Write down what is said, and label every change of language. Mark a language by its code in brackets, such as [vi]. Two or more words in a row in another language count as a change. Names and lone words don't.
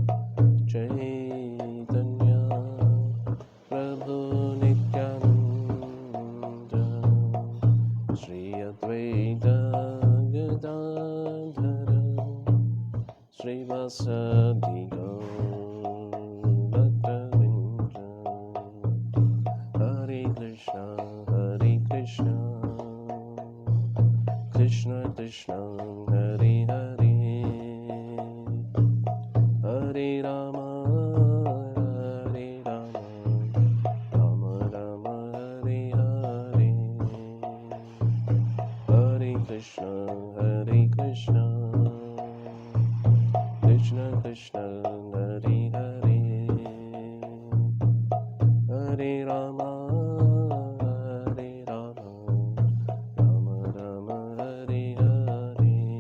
[bn] চৈতন্য প্রভু নিত্যানন্দ শ্রী অদ্বৈত গদাধর শ্রীবাসাদি ভক্তবৃন্দ. [sa] हरे कृष्ण हरे कृष्ण कृष्ण कृष्ण हरे हरे हरे राम हरे राम राम राम हरे हरे. हरे कृष्ण हरे कृष्ण कृष्ण कृष्ण हरे हरे हरे राम हरे राम राम राम हरे हरे.